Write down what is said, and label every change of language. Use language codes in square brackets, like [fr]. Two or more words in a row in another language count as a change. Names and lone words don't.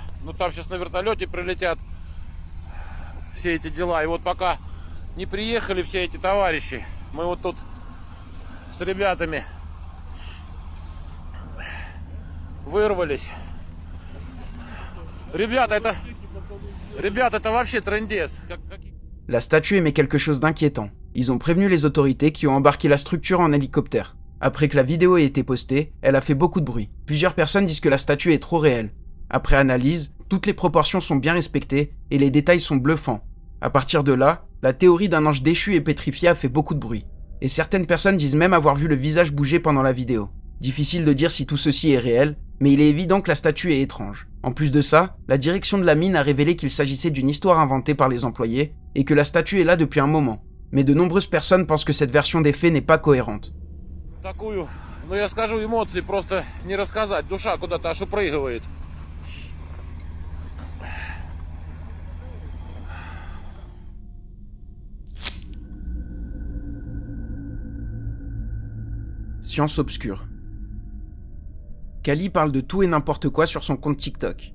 [ru] Там сейчас на вертолете прилетят все эти дела. И вот пока не приехали все эти товарищи, мы вот тут с ребятами вырвались. Ребята, это вообще трындец. [fr] La statue émet quelque chose d'inquiétant. Ils ont prévenu les autorités qui ont embarqué la structure en hélicoptère. Après que la vidéo ait été postée, elle a fait beaucoup de bruit. Plusieurs personnes disent que la statue est trop réelle. Après analyse, toutes les proportions sont bien respectées et les détails sont bluffants. À partir de là, la théorie d'un ange déchu et pétrifié a fait beaucoup de bruit. Et certaines personnes disent même avoir vu le visage bouger pendant la vidéo. Difficile de dire si tout ceci est réel, Mais il est évident que la statue est étrange. En plus de ça, la direction de la mine a révélé qu'il s'agissait d'une histoire inventée par les employés et que la statue est là depuis un moment. Mais de nombreuses personnes pensent que cette version des faits n'est pas cohérente. [ru] Такую, ну я скажу, эмоции просто не рассказать. Душа куда-то аж упрыгивает. [fr] Science obscure. Kali parle de tout et n'importe quoi sur son compte TikTok.